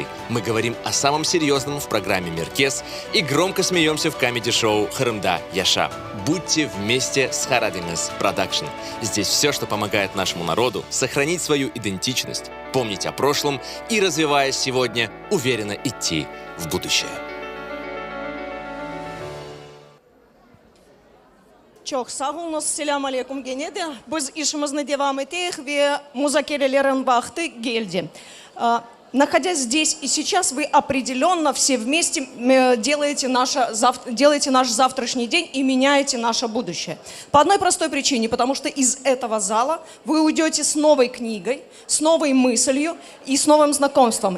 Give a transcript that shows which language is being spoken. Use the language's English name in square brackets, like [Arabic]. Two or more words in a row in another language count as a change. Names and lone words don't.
[Russian] Мы говорим о самом серьезном в программе «Меркес» и громко смеемся в камеди-шоу «Хырымда Яша». Будьте вместе с Харадингес Продакшн. Здесь все, что помогает нашему народу сохранить свою идентичность, помнить о прошлом и, развиваясь сегодня, уверенно идти в будущее. [Crimean Tatar] Çok sağ olunuz. [Arabic] سلام عليكم [Crimean Tatar] gene de. Biz işimizni devam ettik ve müzakerelerin vakti geldi. [Russian] находясь здесь и сейчас, вы определенно все вместе делаете наш завтрашний день и меняете наше будущее. По одной простой причине, потому что из этого зала вы уйдете с новой книгой, с новой мыслью и с новым знакомством.